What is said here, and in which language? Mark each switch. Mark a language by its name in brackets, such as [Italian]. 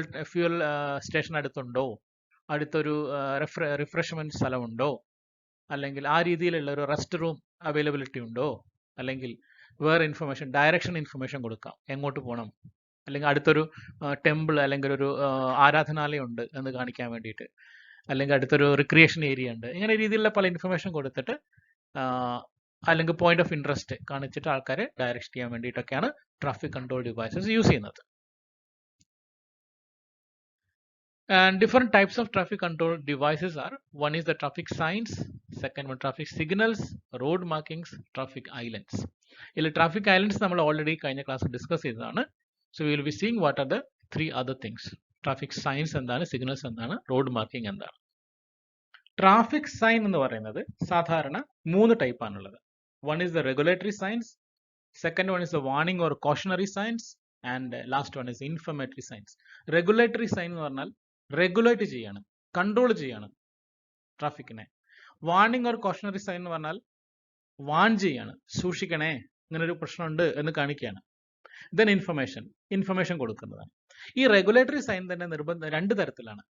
[Malayalam] Fuel station അടുത്തുണ്ടോ, അടുത്തൊരു refreshment സ്ഥലമുണ്ടോ, അല്ലെങ്കിൽ ആ രീതിയിലുള്ള ഒരു റെസ്റ്റ് റൂം അവൈലബിലിറ്റി ഉണ്ടോ, അല്ലെങ്കിൽ വേറെ ഇൻഫർമേഷൻ, ഡയറക്ഷൻ ഇൻഫർമേഷൻ കൊടുക്കാം, എങ്ങോട്ട് പോകണം, അല്ലെങ്കിൽ അടുത്തൊരു ടെമ്പിൾ അല്ലെങ്കിൽ ഒരു ആരാധനാലയം ഉണ്ട് എന്ന് കാണിക്കാൻ വേണ്ടിയിട്ട്, അല്ലെങ്കിൽ അടുത്തൊരു റിക്രിയേഷൻ ഏരിയ ഉണ്ട്, ഇങ്ങനെ രീതിയിലുള്ള പല ഇൻഫർമേഷൻ കൊടുത്തിട്ട് അല്ലെങ്കിൽ പോയിന്റ് ഓഫ് ഇൻട്രസ്റ്റ് കാണിച്ചിട്ട് ആൾക്കാരെ ഡയറക്റ്റ് ചെയ്യാൻ വേണ്ടിയിട്ടൊക്കെയാണ് ട്രാഫിക് കൺട്രോൾ ഡിവൈസസ് യൂസ് ചെയ്യുന്നത്. [English] And different types of traffic control devices are, one is the traffic signs, second one traffic signals, road markings, traffic islands. [Malayalam] ഇതിൽ traffic islands നമ്മൾ already കഴിഞ്ഞ ക്ലാസ്സിൽ discuss ചെയ്തതാണ്. [English] So we will be seeing what are the three other things. Traffic signs [Malayalam] എന്താണ്, [English] signals എന്താണ്, road marking എന്താണ്. [Malayalam] Traffic sign എന്ന് പറയുന്നത് സാധാരണ 3 ടൈപ്പ് ആണുള്ളത്. [English] One is the regulatory signs, second one is the warning or cautionary signs, and last one is informatory signs. [Malayalam] Regulatory sign എന്ന് പറഞ്ഞാൽ regulate ചെയ്യാണ്, കൺട്രോൾ ചെയ്യാണ് ട്രാഫിക്കിനെ. വാർണിംഗ് ഓർ കോഷണറി സൈൻ എന്ന് പറഞ്ഞാൽ വാൺ ചെയ്യാണ്, സൂക്ഷിക്കണേ ഇങ്ങനൊരു പ്രശ്നമുണ്ട് എന്ന് കാണിക്കുകയാണ്. ദെൻ ഇൻഫർമേഷൻ കൊടുക്കുന്നതാണ്. ഈ റെഗുലേറ്ററി സൈൻ തന്നെ രണ്ട് തരത്തിലാണ്.